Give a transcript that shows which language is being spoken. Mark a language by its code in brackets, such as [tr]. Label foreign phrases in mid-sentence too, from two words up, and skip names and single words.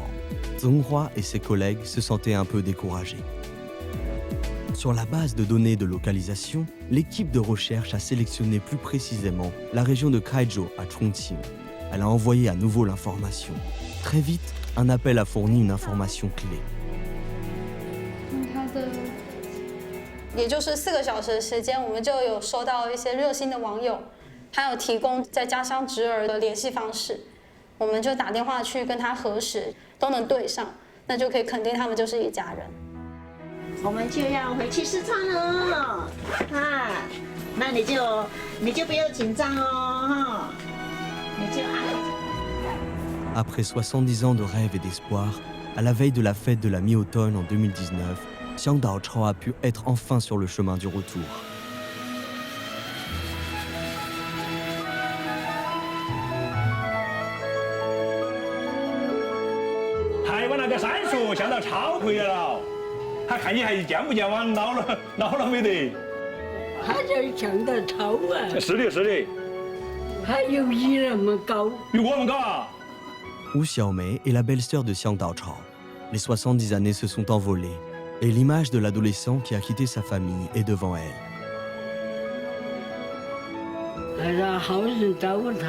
[fr] Zheng Hua et ses collègues se sentaient un peu découragés. Sur la base de données de localisation, l'équipe de recherche a sélectionné plus précisément la région de Kaizhou à Chongqing. Elle a envoyé à nouveau l'information. Très vite, un appel a fourni une information clé. [zh] 也就是4个小时的时间，我们就有收到一些热心的网友，他有提供在家乡侄儿的联系方式，我们就打电话去跟他核实，都能对上，那就可以肯定他们就是一家人。我们就要回去四川了，啊，那你就不要紧张哦，哈，你就安。 [fr] Après 70 ans de rêve et d'espoir, à la veille de la fête de la mi-automne en 2019, Xiang Daochao a pu être enfin sur le chemin du retour. [zh] 台湾那个山叔向导超回来了。他看你还健不健忘，老了没得？他叫向导超啊！是的，是的。他有你那么高，比我们高啊！ [fr] Wu Xiaomei est la belle-sœur de Xiang Daochao. Les 70 années se sont envolées, et l'image de l'adolescent qui a quitté sa famille est devant elle. [zh] 还让好人照顾他。